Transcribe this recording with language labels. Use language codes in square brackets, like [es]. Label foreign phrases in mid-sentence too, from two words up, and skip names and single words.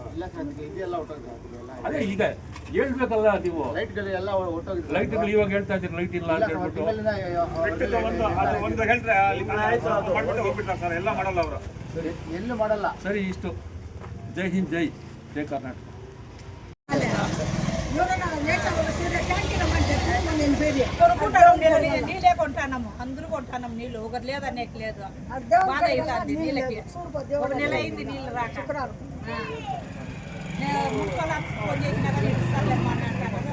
[kn] ಅದೇ ಈಗ ಹೇಳ್ಬೇಕಲ್ಲ ನೀವು. ಲೈಟ್ಗಳು ಇವಾಗ ಹೇಳ್ತಾ ಇದ್ದೀರಿ ಲೈಟ್ ಇಲ್ಲ ಅಂತ ಹೇಳ್ಬಿಟ್ಟು. ಸರಿ, ಇಷ್ಟು. [hi] जय हिंद, [kn] ಜೈ ಕರ್ನಾಟಕ. [te] నీళ్ళే కొంటాము, అందరూ కొంటాము నీళ్ళు. ఒకటి లేదా నీకు లేదు, బాధ అవుతుంది నీళ్ళకి. ఒక నెల అయింది నీళ్ళు రాక. ముక్కలు ఫోన్ చేసినా కానీ ఇస్తారులేమో అని అంటారు కదా.